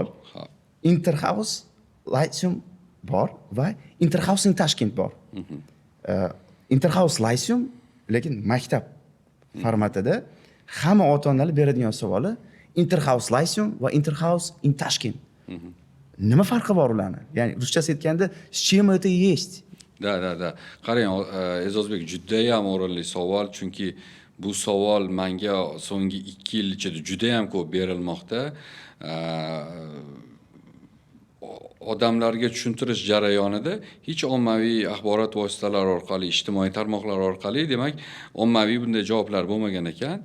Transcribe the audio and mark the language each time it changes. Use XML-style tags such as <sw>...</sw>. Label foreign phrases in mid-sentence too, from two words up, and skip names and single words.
<uz>Interhouse Lyceum bor va Interhouse in Tashkent bor. Interhouse Lyceum lekin maktab formatida hamma ota-onalar beradigan savoli Interhouse Lyceum va Interhouse in Tashkent. Nima farqi bor ularning? Ya'ni ruschasi aytganda,</uz> <ru>с чем это есть? Da.</ru> <uz>Qarang, E'zozbek, juda ham o'rinli savol, chunki bu savol menga so'nggi 2 yil ichida juda ham ko'p berilmoqda. Odamlarga tushuntirish jarayonida hech ommaviy axborot vositalari orqali, ijtimoiy tarmoqlar orqali, demak, ommaviy bunday javoblar bo'lmagan ekan.</uz>